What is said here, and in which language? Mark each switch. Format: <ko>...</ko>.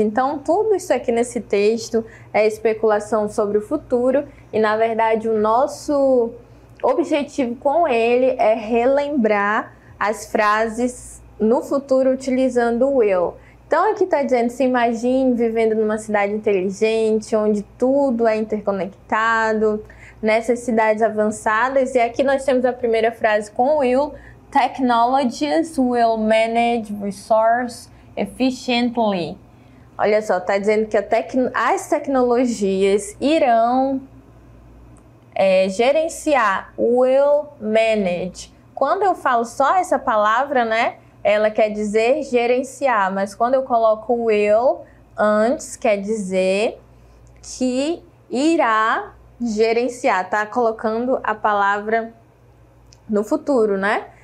<pt>Então, tudo isso aqui nesse texto é especulação sobre o futuro e, na verdade, o nosso objetivo com ele é relembrar as frases no futuro utilizando o will. Então, aqui está dizendo, se imagine vivendo numa cidade inteligente, onde tudo é interconectado, nessas cidades avançadas. E aqui nós temos a primeira frase com o will.</pt> <en>Technologies will manage resource efficiently.</en> <pt>Olha só, está dizendo que as tecnologias irão gerenciar, will manage. Quando eu falo só essa palavra, né, ela quer dizer gerenciar, mas quando eu coloco will antes, quer dizer que irá gerenciar, tá colocando a palavra no futuro, né?</pt>